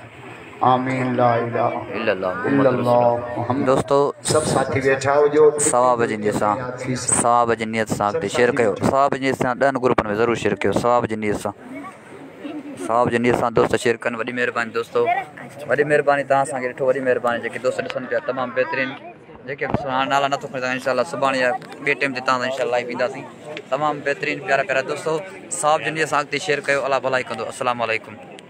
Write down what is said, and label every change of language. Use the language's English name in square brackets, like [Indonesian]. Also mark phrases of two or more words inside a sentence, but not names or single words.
[Sindhi] आमीन। [Arabic] لا إله إلا الله محمد. [Sindhi] दोस्तों सब साथी बैठा हुजो सवाब जी नियत सां शेयर कयो सवाब जी नियत सां 10 ग्रुपनि में ज़रूरु शेयर कयो सवाब जी नियत सां दोस्त शेयर कनि। वॾी महिरबानी दोस्तों वॾी महिरबानी तव्हां असांखे ॾिठो वॾी महिरबानी जेके दोस्त ॾिसनि पिया तमामु बहितरीनु जेके नाला नथो खणी इंशाअल्लाह सुभाणे या ॿिए टाइम ते तव्हां इंशाअल्लाह लाइव ईंदासीं तमामु बहितरीनु प्यारा प्यारा दोस्तों सवाब जी नियत सां अॻिते शेयर कयो अलाह भलाई कंदो। [Arabic] السلام عليكم.